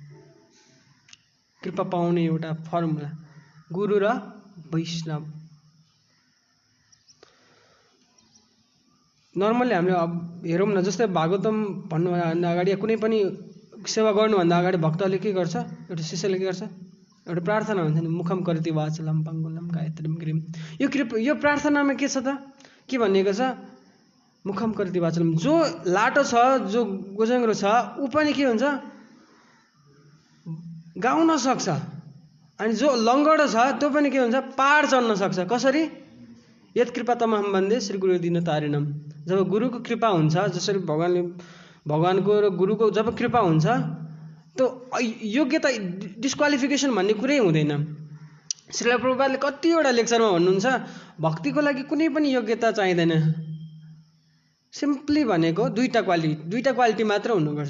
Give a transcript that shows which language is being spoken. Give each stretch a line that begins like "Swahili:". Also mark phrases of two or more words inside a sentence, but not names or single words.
Nepali: कृपा पाउने एउटा फर्मुला गुरु र वैष्णव। नर्मल्ली हामीले अब हेरौँ न, जस्तै भागवतम भन्नुभन्दा अगाडि कुनै पनि सेवा गर्नुभन्दा अगाडि भक्तले के गर्छ, एउटा शिष्यले के गर्छ, एउटा प्रार्थना हुन्छ नि,
Sanskrit: मुखम करोति वाचालं पङ्गुलं गायत्रीं गिरिं।
Nepali: यो प्रार्थनामा के छ त, के भनिएको छ,
Sanskrit: मुखम करोति वाचालं।
Nepali: जो लाटो छ, जो गोजङ्ग्रो छ, ऊ पनि के हुन्छ, गाउन सक्छ। अनि जो लङ्गडो छ त्यो पनि के हुन्छ, पहाड चढ्न सक्छ। कसरी?
Sanskrit: यत् कृपा तमहं वन्दे श्री गुरु दीनतारिणम्।
Nepali: जब गुरुको कृपा हुन्छ, जसरी भगवानको र गुरुको जब कृपा हुन्छ, त्यो योग्यता डिस्क्वालिफिकेसन भन्ने कुरै हुँदैन। श्रील प्रभुपादले कतिवटा लेक्चरमा भन्नुहुन्छ, भक्तिको लागि कुनै पनि योग्यता चाहिँदैन। सिम्पली भनेको दुईटा क्वालिटी मात्र हुनुपर्छ।